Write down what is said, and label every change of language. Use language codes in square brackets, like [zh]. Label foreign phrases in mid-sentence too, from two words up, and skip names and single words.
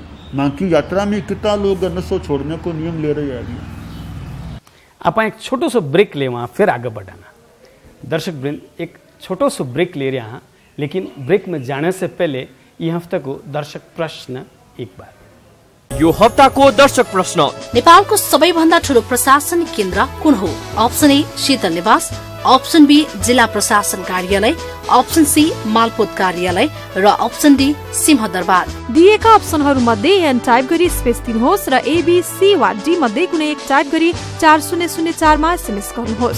[hi] माँ की यात्रा में कितना लोग नशो छोड़ने को नियम ले रहे हैं। आप एक छोटो सो ब्रेक ले, वहाँ फिर आगे बढ़ाना। दर्शक वृंद, एक छोटो सो ब्रेक ले रहे हैं, लेकिन ब्रेक में जाने से पहले ये हफ्ते को दर्शक प्रश्न एक बार। [ne] यो हप्ताको दर्शक प्रश्न, नेपालको सबैभन्दा ठूलो प्रशासनिक केन्द्र कुन हो? [en] option A [ne] शीतल निवास, [en] option B [ne] जिल्ला प्रशासन कार्यालय, [en] option C [ne] मालपोत कार्यालय र [en] option D [ne] सिंहदरबार। दिएका अप्सनहरू मध्ये [en] N type [ne] गरी स्पेस दिनुहोस् र एबीसी वा डी मध्ये कुनै एक टाइप गरी 4004 मा एसएमएस गर्नुहोस्